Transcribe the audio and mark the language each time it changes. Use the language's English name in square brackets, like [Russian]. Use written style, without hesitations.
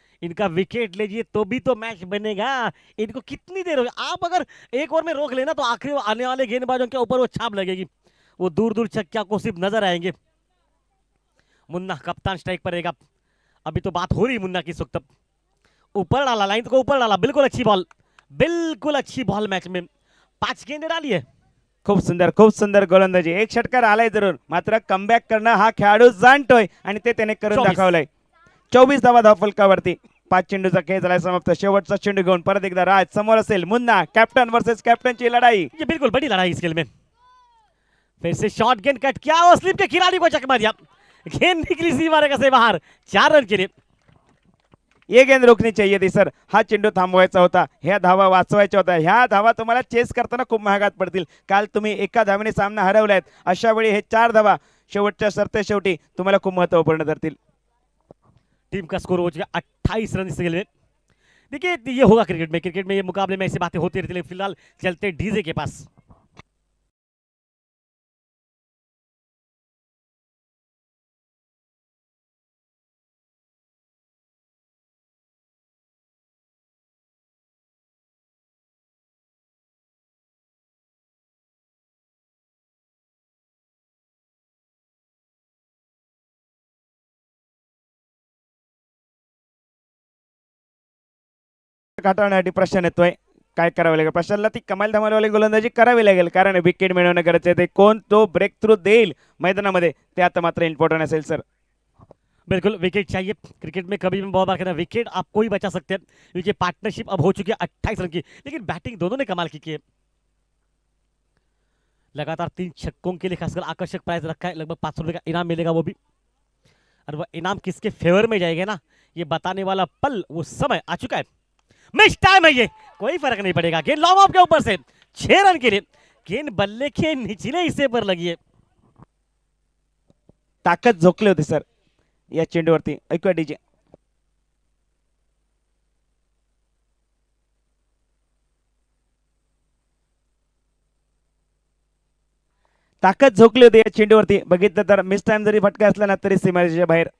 [Hindi] इनका विकेट लीजिए तो भी तो मैच बनेगा। इनको कितनी देर होगी, आप अगर एक ओवर में रोक लेना तो आखिरी आने वाले गेंदबाजों के ऊपर वो छाप लगेगी, वो दूर दूर छक्का को सिर्फ नजर आएंगे। मुन्ना कप्तान स्ट्राइक पर रहेगा। अभी तो बात हो रही मुन्ना की इस वक्त। ऊपर डाला, लाइन को ऊपर डाला, बिल्कुल अच्छी बॉल, बिल्कुल अच्छी बॉल। मैच में 5 गेंदे डाली है। [Marathi] खूप सुंदर गोलंदाजी, एक षटकार आलाय जरूर, मात्र कमबॅक करणं हा खेळाडू जाणतोय आणि ते त्याने करून 24. दाखवलंय. 24 धावा धावफलकावरती. 5 चेंडूचा खेळ झालाय समाप्त. शेवटचा चेंडू घेऊन परत एकदा राज समोर असेल. मुन्ना कॅप्टन वर्सेस कॅप्टनची लढाई. [Hindi] ये बिल्कुल बड़ी लड़ाई इस खेल में। फिर से शॉर्ट गेंद कट किया और स्लिप के खिलाड़ी को चकमा दिया, गेंद निकली सीमा से बाहर। 4 रन के लिए। ये गेंद रोखनी चाहिए थी सर, [Marathi] हा चेंडू थांबवायचा होता, ह्या धावा वाचवायच्या होत्या. ह्या धावा तुम्हाला चेस करताना खूप महागात पडतील. काल तुम्ही एका धावेने सामना हरवलायत, अशा वेळी हे 4 धावा शेवटच्या सरते शेवटी तुम्हाला खूप महत्वपूर्ण ठरतील. [Hindi] टीम का स्कोर हो चुका 28 रन इस खेल में। देखिए ये होगा क्रिकेट में, क्रिकेट में ये मुकाबले में ऐसी बातें होती रहती है। फिलहाल चलते डीजे के पास। [Marathi] काढण्यासाठी प्रश्न येतोय, काय करावे लागेल प्रश्नाला? ती कमाल धमालवाली गोलंदाजी करावी लागेल, कारण विकेट मिळवणं गरजेचं आहे. कोण तो ब्रेक थ्रू देईल मैदानामध्ये ते आता मात्र इम्पॉर्टंट असेल सर. [Hindi] बिल्कुल विकेट चाहिए। क्रिकेट में कभी भी बहुत बार कहना विकेट आपको ही बचा सकते हैं, क्योंकि पार्टनरशिप अब हो चुकी है 28 रन की। लेकिन बैटिंग दोनों ने कमाल की है। लगातार 3 छक्कों के लिए खासकर आकर्षक प्राइस रखा है, लगभग 500 रुपए का इनाम मिलेगा वो भी। और वह इनाम किसके फेवर में जाएगा ना, ये बताने वाला पल, वो समय आ चुका है। मिस टाइम है ये, कोई फर्क नहीं पड़ेगा। गेंद लॉन्ग ऑफ के ऊपर से 6 रन के लिए। गेंद बल्ले के निचले हिस्से पर लगी है। [Marathi] ताकद झोकली होती सर या चेंडूवरती. ऐकूया डीजे. ताकद झोकली होती या चेंडूवरती. बघितलं तर मिस टाइम जरी फटका असला ना तरी सीमारेषेच्या बाहेर.